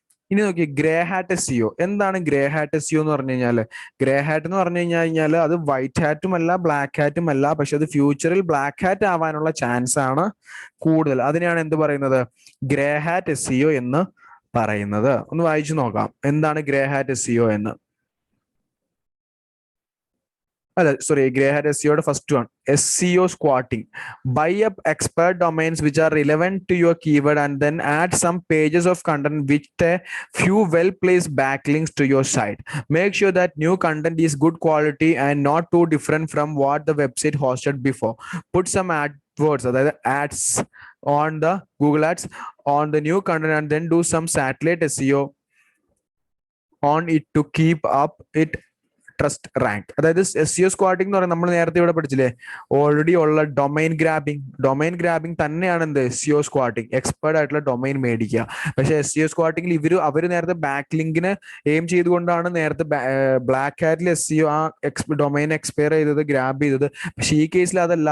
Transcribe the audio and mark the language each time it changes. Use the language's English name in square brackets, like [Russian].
[Malayalam] ഇനി നോക്കി, grey hat SEO. എന്താണ് ഗ്രേ ഹാറ്റ് SEO എന്ന് പറഞ്ഞു കഴിഞ്ഞാല്, ഗ്രേ ഹാറ്റ് എന്ന് പറഞ്ഞു കഴിഞ്ഞാൽ അത് വൈറ്റ് ഹാറ്റും അല്ല ബ്ലാക്ക് ഹാറ്റും അല്ല, പക്ഷെ അത് ഫ്യൂച്ചറിൽ ബ്ലാക്ക് ഹാറ്റ് ആവാനുള്ള ചാൻസ് ആണ് കൂടുതൽ. അതിനെയാണ് എന്ത് പറയുന്നത്, ഗ്രേ ഹാറ്റ് SEO എന്ന് പറയുന്നത്. ഒന്ന് വായിച്ചു നോക്കാം എന്താണ് ഗ്രേ ഹാറ്റ് SEO എന്ന്. അല്ല sorry, grey hat SEOയുടെ first one SEO squatting. [English] Buy up expert domains which are relevant to your keyword and then add some pages of content with a few well-placed backlinks to your site. Make sure that new content is good quality and not too different from what the website hosted before. Put some AdWords, [Malayalam] അതായത് [English] ads on the Google Ads on the new content and then do some satellite SEO on it to keep up it trust rank. [Malayalam] അതായത് SEO squatting എന്ന് പറയുന്നത് നമ്മൾ നേരത്തെ ഇവിടെ പഠിച്ചില്ലേ, already ഉള്ള domain grabbing തന്നെയാണ് എന്ത് SEO സ്ക്വാട്ടിംഗ്. എക്സ്പേർട്ട് ആയിട്ടുള്ള ഡൊമൈൻ മേടിക്കുക. പക്ഷെ SEO സ്ക്വാട്ടിംഗിൽ അവർ നേരത്തെ ബാക്ക് ലിങ്കിന് എയിം ചെയ്തുകൊണ്ടാണ് നേരത്തെ ബ്ലാക്ക് ഹാറ്റിൽ SEO ആ ഡൊമൈൻ എക്സ്പയർ ചെയ്തത്, ഗ്രാബ് ചെയ്തത്. പക്ഷെ ഈ കേസിൽ അതല്ല.